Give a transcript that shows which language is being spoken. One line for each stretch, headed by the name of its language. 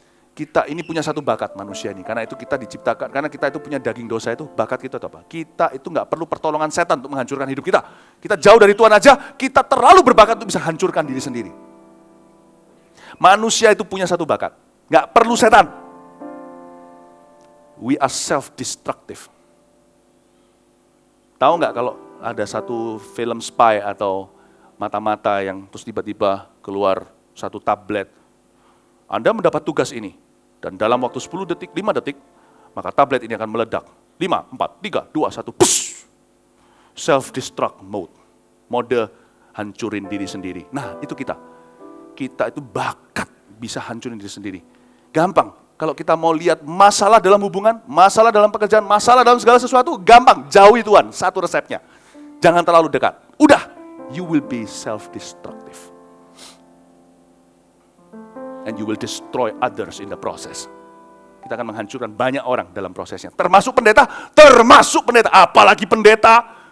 Indonesian: Kita ini punya satu bakat manusia ini, karena itu kita diciptakan, karena kita itu punya daging dosa itu, bakat kita itu apa? Kita itu nggak perlu pertolongan setan untuk menghancurkan hidup kita. Kita jauh dari Tuhan aja, kita terlalu berbakat untuk bisa hancurkan diri sendiri. Manusia itu punya satu bakat, nggak perlu setan.
English: We are self-destructive.
Indonesian: Tahu nggak kalau ada satu film spy atau mata-mata yang terus tiba-tiba keluar satu tablet. Anda mendapat tugas ini, dan dalam waktu 10 detik, 5 detik, maka tablet ini akan meledak.
English: 5, 4, 3, 2, 1, push. Self-destruct mode.
Indonesian: Mode hancurin diri sendiri. Nah, itu kita. Kita itu bakat bisa hancurin diri sendiri. Gampang. Kalau kita mau lihat masalah dalam hubungan, masalah dalam pekerjaan, masalah dalam segala sesuatu, gampang. Jauhi Tuhan. Satu resepnya. Jangan terlalu dekat. Udah.
English: You will be self-destructive. And you will destroy others in the process.
Indonesian: Kita akan menghancurkan banyak orang dalam prosesnya. Termasuk pendeta. Apalagi pendeta.